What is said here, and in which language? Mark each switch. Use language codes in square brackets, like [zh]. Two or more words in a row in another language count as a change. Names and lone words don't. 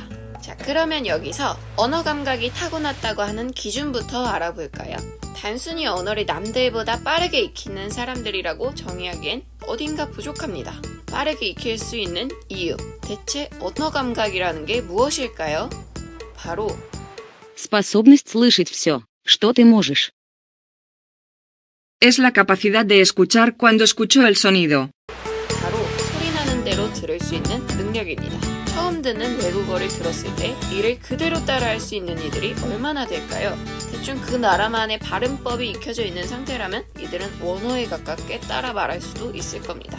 [ko] 자, 그러면 여기서 언어 감각이 타고났다고 하는 기준부터 알아볼까요? 단순히 언어를 남들보다 빠르게 익히는 사람들이라고 정의하기엔 어딘가 부족합니다. 빠르게 익힐 수 있는 이유, 대체 언어 감각이라는 게 무엇일까요? 바로 [ru] Способность слышать все, что ты можешь. [es] Es la capacidad de escuchar cuando escucho el sonido. [ko] 바로 소리 나는 대로 들을 수 있는 능력입니다. 처음 듣는 외국어를 들었을 때 이를 그대로 따라할 수 있는 이들이 얼마나 될까요? 대충 그 나라만의 발음법이 익혀져 있는 상태라면 이들은 원어에 가깝게 따라 말할 수도 있을 겁니다.